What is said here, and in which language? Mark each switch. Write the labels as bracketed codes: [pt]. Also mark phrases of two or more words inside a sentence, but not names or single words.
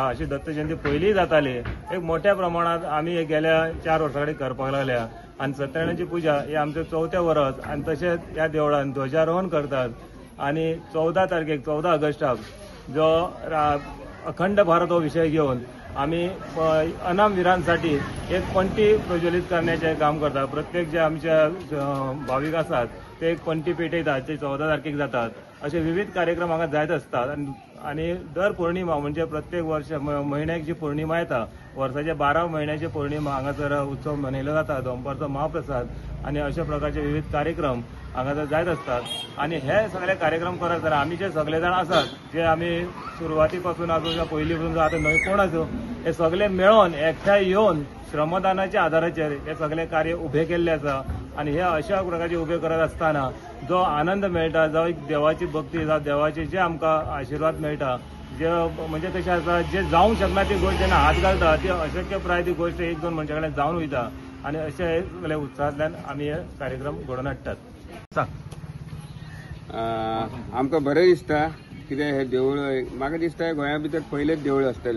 [kok] अशी दत्त जयंती पयलीं जाताली. एक मोठ्या प्रमाणात आमी गेल्या 4 वर्सां कडेन करपाक लागल्या आणि सत्यनारायणाची पुजा ही आमचें 4थें वर्स आणि तशेंच ह्या देवळान ध्वजारोहण करतात. [mr] आणि 14 तारखेक 14 ऑगस्टाक जो अखंड भारत हो विषय घेऊन आम्ही अनाम वीरांसाठी एक पंटी प्रज्वलित करण्याचे काम करतात. प्रत्येक जे आमच्या भाविक असतात ते एक पंटी पेटयतात, ते 14 तारखेक जातात. [kok] असे विविध कार्यक्रम हांगा जायत असतात. आणि दर पौर्णिमा म्हणजे प्रत्येक वर्ष महिन्याक जी पौर्णिमा येता, वर्षाच्या 12 महिन्याची पौर्णिमा हांगासर उत्सव मनयलो जाता. दनपारचो महाप्रसाद आणि अशा प्रकारचे विविध कार्यक्रम हांगासर जायत असतात. आणि हे सगळे कार्यक्रम करत जाल्यार आमी जे सगळे जाण आसात, जे आमी सुरवाती पासून आसूं किंवा पयलीं पासून आतां नवे कोण आसूं, हे सगळे मेळोन एकठांय येवन श्रमदानाच्या आधाराचेर हे सगळे कार्य उभे केल्ले आसा. आणि हे अशा प्रकारचे उभे करत असताना जो आनंद मेळटा, जो एक देवाची भक्ती, जावं देवाचे जे आमकां आशिर्वाद मेळटा, जे म्हणजे कशें आसा, जे जावंक शकना ती गोष्ट जेन्ना हात घालता ती अशक्यप्राय ती गोष्ट 1-2 मनशां कडेन जावन वयता. आणि अशे सगळे उत्साहांतल्यान आमी हे कार्यक्रम घडोवन हाडटात. आमकां बरें दिसता कित्याक हे देवूळ म्हाका दिसता गोंया भितर पयलेच देवूळ आसतलें.